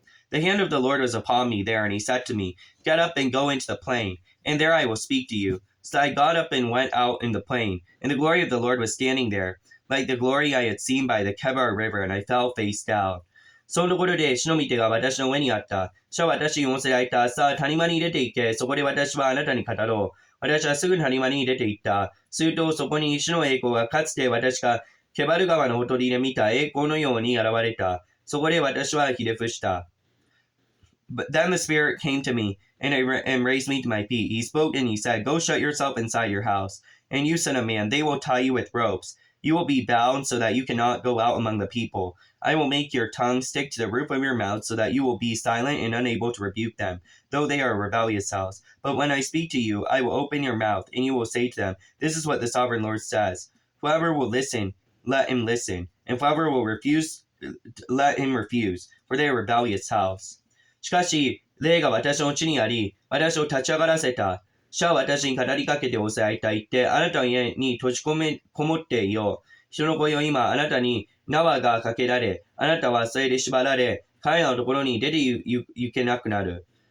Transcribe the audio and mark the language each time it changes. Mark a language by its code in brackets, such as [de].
[en] The hand of the Lord was upon me there, and he said to me, Get up and go into the plain, and there I will speak to you. So I got up and went out in the plain, and the glory of the Lord was standing there, like the glory I had seen by the Kebar River, and I fell face down. [ja] そのところで主の御手が私の上にあった。主は私に仰せられた。さあ、谷間に出て行け。そこで私はあなたに語ろう。私はすぐ谷間に出て行った。するとそこに主の栄光がかつて私がケバル川のほとりで見た栄光のように現れた。そこで私はひれ伏した。 [en] But then the Spirit came to me and raised me to my feet. He spoke and he said, Go shut yourself inside your house. And you, son of man, they will tie you with ropes. You will be bound so that you cannot go out among the people. I will make your tongue stick to the roof of your mouth so that you will be silent and unable to rebuke them, though they are a rebellious house. But when I speak to you, I will open your mouth, and you will say to them, This is what the sovereign Lord says. Whoever will listen, let him listen. And whoever will refuse, let him refuse, for they are a rebellious house. [ja] しかし、霊が私のうちにあり、私を立ち上がらせた。主は私に語りかけておせられた。言って、あなたの家に閉じこもっていよう。人の声を今、あなたに縄がかけられ、あなたはそれで縛られ、彼らのところに出て行けなくなる。